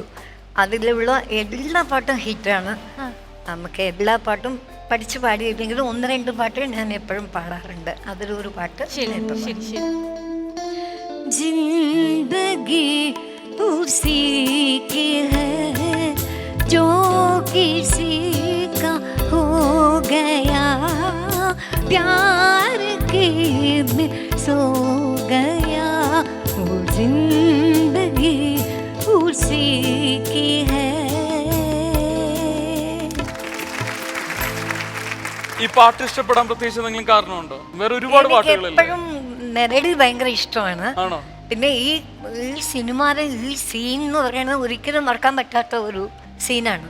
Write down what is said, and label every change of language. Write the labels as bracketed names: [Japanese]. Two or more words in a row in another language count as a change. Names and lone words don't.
[Malayalam] അതിലുള്ള എല്ലാ പാട്ടും ഹിറ്റാണ്. നമുക്ക് എല്ലാ പാട്ടും പഠിച്ച് പാടിയില്ലെങ്കിലും 1-2 പാട്ട് ഞാൻ എപ്പോഴും പാടാറുണ്ട്. അതിലൊരു പാട്ട് ശരി ശരി ശരി. [Hindi] जिंदगी उसी की है जो किसी का हो गया प्यार के में सो गया वो जिंदगी उसी की है. [Malayalam] ഈ പാട്ട് ഇഷ്ടപ്പെടാൻ പ്രത്യേകിച്ച് എന്തെങ്കിലും കാരണമുണ്ടോ? വേറെ ഒരുപാട് പാട്ടുകളല്ലേ? എപ്പോഴും മെലഡി ഭയങ്കര ഇഷ്ടമാണ്. ആണോ? പിന്നെ ഈ സിനിമയിലെ ഈ സീൻ എന്ന് പറയുന്നത് ഒരിക്കലും മറക്കാൻ പറ്റാത്ത ഒരു സീനാണ്.